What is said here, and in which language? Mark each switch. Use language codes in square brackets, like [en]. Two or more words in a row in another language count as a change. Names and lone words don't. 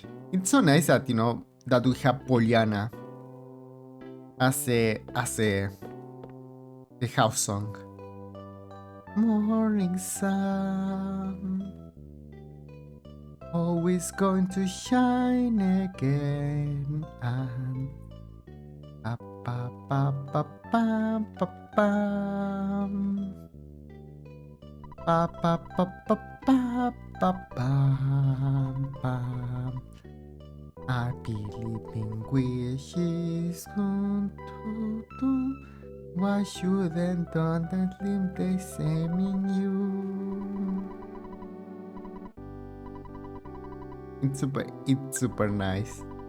[en] It's so nice that, you know, that we have Poliana as the house song. Morning sun, always going to shine again. And pa pa pa pa pa pa pam. Pa pa pa pa pa pa pam pam. I believe in wishes come true. Why shouldn't others live the same in you? It's super nice.